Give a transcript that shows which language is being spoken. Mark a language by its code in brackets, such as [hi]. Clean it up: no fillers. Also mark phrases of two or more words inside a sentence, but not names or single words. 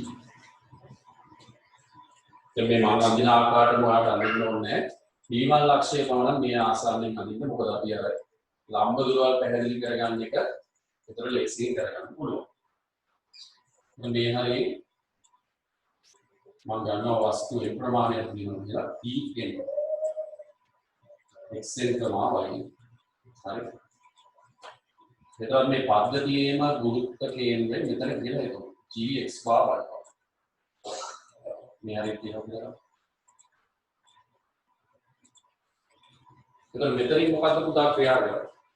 [si] දැන් මේ මම අඳින ආකාරයට ඔයාලට අඳින්න ඕනේ p1 ලක්ෂය පමණ මේ ආසන්නයෙන් අඳින්න. මොකද අපි අර ලම්බ දුරවල් පැහැදිලි කරගන්න එක ඒතර ලේසියෙන් කරගන්න පුළුවන්. මේ හරිය මම ගන්නවා වස්තුවේ ප්‍රමාණයක් තියෙනවා කියලා pn xn y. හරි. එතකොට මේ පද්ධතියේම ගුරුත්ව කේන්ද්‍රය මෙතන කියලා හිතමු. gx bar y. මේ හරිය තියෙනවා. එතකොට මෙතනින් මොකද්ද පුතා ක්‍රියා කරන්නේ?